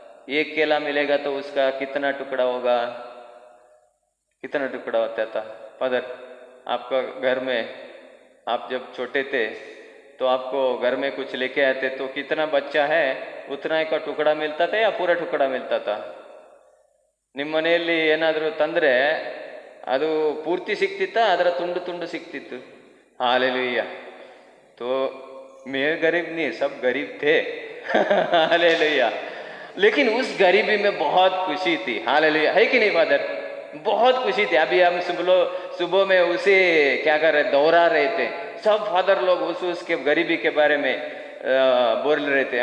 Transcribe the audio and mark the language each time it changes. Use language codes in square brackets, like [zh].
[hi] एक केला मिलेगा तो उसका कितना टुकड़ा होगा? कितना टुकड़ा होता था? फादर, आपका घर में आप जब छोटे थे तो आपको घर में कुछ लेके आते तो कितना बच्चा है उतना का टुकड़ा मिलता था या पूरा टुकड़ा मिलता था? [kn] ನಿಮ್ಮ ಮನೆಯಲ್ಲಿ ಏನಾದರೂ ತಂದರೆ ಅದು ಪೂರ್ತಿ ಸಿಕ್ತಿತ್ತಾ, ಅದರ ತುಂಡು ತುಂಡು ಸಿಕ್ತಿತ್ತು? [hi] हालेलुया. तो मैं गरीब नहीं, सब गरीब थे. हालेलुया. लेकिन उस गरीबी में बहुत खुशी थी. हालेलुया. है कि नहीं फादर? बहुत खुशी थी. अभी हम सुबह में उसे क्या कर रहे, दोहरा रहे थे. सब फादर लोग उसके गरीबी के बारे में बोल रहे थे.